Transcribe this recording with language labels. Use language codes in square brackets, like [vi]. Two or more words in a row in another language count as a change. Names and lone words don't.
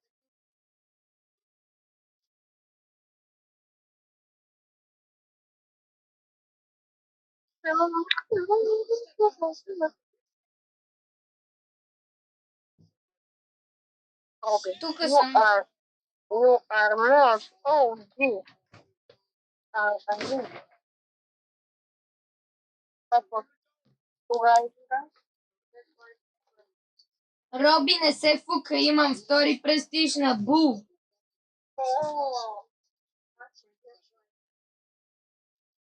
[bg] Тук съм. [en] You are not OG. [bg] Роби, не се фука, имам втори престиж на Бул.